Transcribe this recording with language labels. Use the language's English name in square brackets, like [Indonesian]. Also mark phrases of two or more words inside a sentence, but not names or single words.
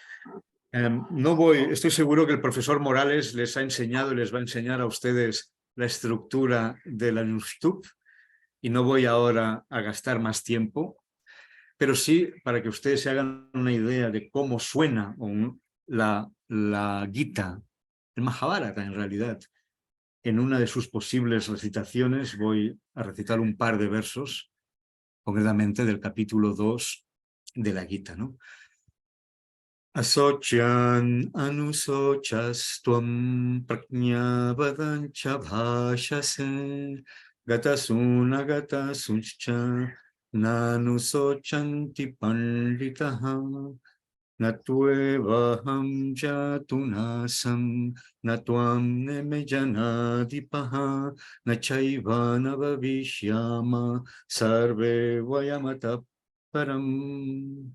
[Spanish] Estoy seguro que el profesor Morales les ha enseñado y les va a enseñar a ustedes la estructura del Anushtup y no voy ahora a gastar más tiempo, pero sí para que ustedes se hagan una idea de cómo suena la Gita, el Mahabharata en realidad. En una de sus posibles recitaciones voy a recitar un par de versos, concretamente del capítulo 2 de la Gita, ¿no? [Sanskrit] अशोच्यान् अनुशोचस् त्वं प्रज्ञावादांश्च भाषसे गतासून गतासूंश्च नानुशोचन्ति पण्डिताः नत्वेवाहं जातुनासं, नत्वं नेमेजनाधिपाः, नचैव नभविष्यामः, सर्वे वयमतः परम्.